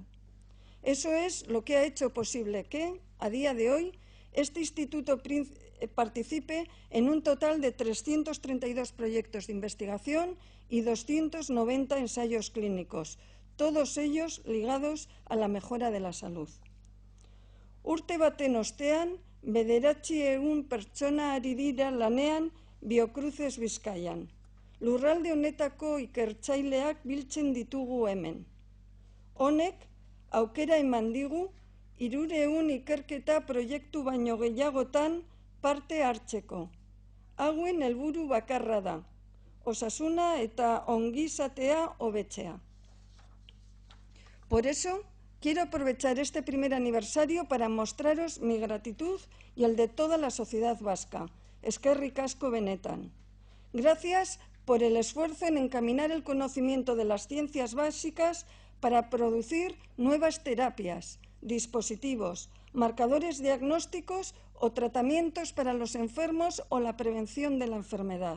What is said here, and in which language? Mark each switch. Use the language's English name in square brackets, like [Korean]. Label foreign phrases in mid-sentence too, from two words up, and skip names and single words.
[Spanish] Eso es lo que ha hecho posible que, a día de hoy, este instituto participe en un total de 332 proyectos de investigación y 290 ensayos clínicos, todos ellos ligados a la mejora de la salud. [Basque] Urte baten ostean, 900 pertsona ari dira lanean Biocruces Bizkaian. Lurralde honetako ikertzaileak biltzen ditugu hemen. Honek, aukera eman digu, 300 ikerketa proiektu baino gehiagotan parte hartzeko. Hauen helburu bakarra da, osasuna eta ongizatea hobetzea. [Spanish] Por eso, quiero aprovechar este primer aniversario para mostraros mi gratitud y el de toda la sociedad vasca. [Basque] Eskerrik asko benetan. [Spanish] Gracias por el esfuerzo en encaminar el conocimiento de las ciencias básicas para producir nuevas terapias, dispositivos, marcadores diagnósticos o tratamientos para los enfermos o la prevención de la enfermedad.